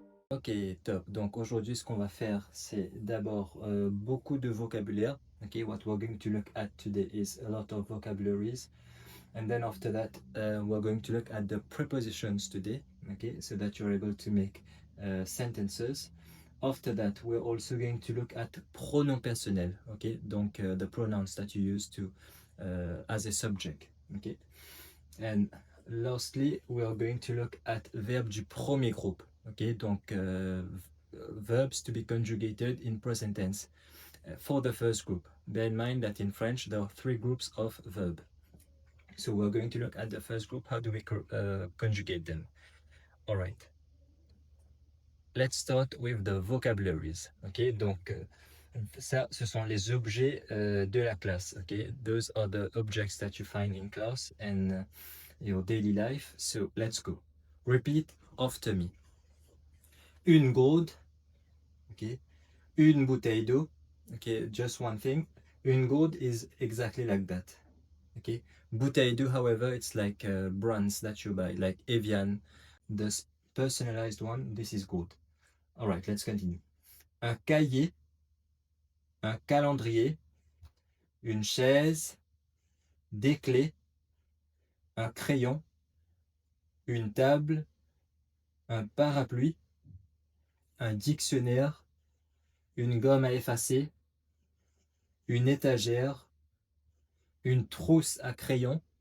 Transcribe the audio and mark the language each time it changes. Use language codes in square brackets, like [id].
[fr] Ok, top. Donc aujourd'hui, ce qu'on va faire, c'est d'abord beaucoup de vocabulaire. [en] Ok, what we're going to look at today is a lot of vocabularies. And then after that, we're going to look at the prepositions today. Okay, so that you're able to make sentences. After that, we're also going to look at pronom personnel, okay? Donc, the pronouns that you use to as a subject, okay? And lastly, we are going to look at verbe du premier groupe, okay? Donc, verbs to be conjugated in present tense for the first group. Bear in mind that in French, there are 3 groups of verb. So we're going to look at the first group. How do we conjugate them? All right. Let's start with the vocabularies. [fr] Ok, donc ça, ce sont les objets de la classe. [en] Ok, those are the objects that you find in class and your daily life. So let's go. Repeat after me. Une gourde. Ok, une bouteille d'eau. Ok, just one thing. Une gourde is exactly like that. Okay, bouteille d'eau, however, it's like brands that you buy, like Evian. The personalized one, this is good. All right, let's continue. [fr] Un cahier, un calendrier, une chaise, des clés, un crayon, une table, un parapluie, un dictionnaire, une gomme à effacer, une étagère, une trousse à crayon.